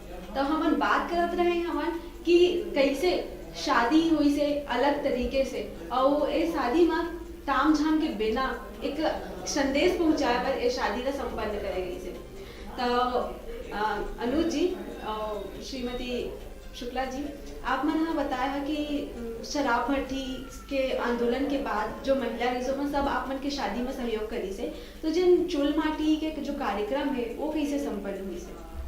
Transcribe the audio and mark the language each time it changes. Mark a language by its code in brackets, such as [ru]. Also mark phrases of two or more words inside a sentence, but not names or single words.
[hne] तो हमन बात करत रहे हमन कि कैसे शादी हुई से अलग तरीके से, और ये शादी में ताम झाम के बिना एक संदेश पहुंचाए पर ये शादी का संपन्न करे गई से। तो अनुज जी और श्रीमती शुक्ला जी, आप मन हाँ बताया है कि शराब भट्टी के आंदोलन के बाद जो महिला रिजो में सब आप मन के शादी में सहयोग करी से, तो जिन चूल माटी के जो कार्यक्रम है वो कैसे संपन्न हुई से?